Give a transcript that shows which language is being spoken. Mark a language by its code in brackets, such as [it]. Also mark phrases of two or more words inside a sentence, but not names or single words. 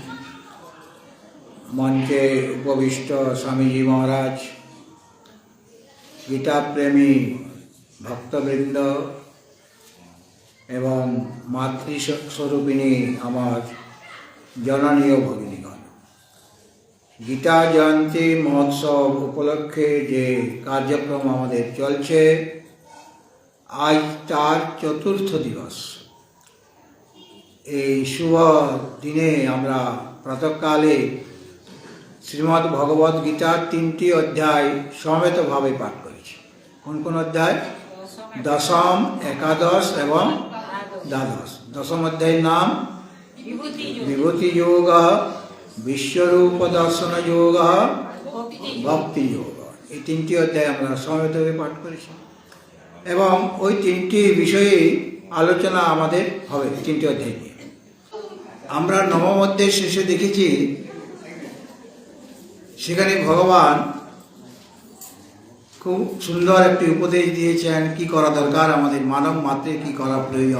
[bn] মঞ্চে উপবিষ্ট স্বামীজী মহারাজ, গীতা প্রেমী ভক্তবৃন্দ এবং মাতৃস্বরূপিণী আমার জননী ভগিনীগণ, গীতা জয়ন্তী মহোৎসব উপলক্ষে যে কার্যক্রম আমাদের চলছে আজ তার চতুর্থ দিবস। এই শুভ দিনে আমরা প্রাতঃকালে শ্রীমদ্ ভগবদ গীতার 3টি অধ্যায় সমবেতভাবে পাঠ করেছি। কোন কোন অধ্যায়? দশম, একাদশ এবং দ্বাদশ। দশম অধ্যায়ের নাম विभूति योग, विश्वरूप दर्शन योग, भक्ति योग। এই 3টি অধ্যায় আমরা সমবেতভাবে পাঠ করেছি এবং ওই 3টি বিষয়ে আলোচনা আমাদের হবে। 3টি অধ্যায় নিয়ে আমরা নবম অধ্যায়ের শেষে দেখেছি, সেখানে ভগবান খুব সুন্দর একটি উপদেশ দিয়েছেন কি করা দরকার, আমাদের মানব মাত্রে কি করা প্রয়োজন।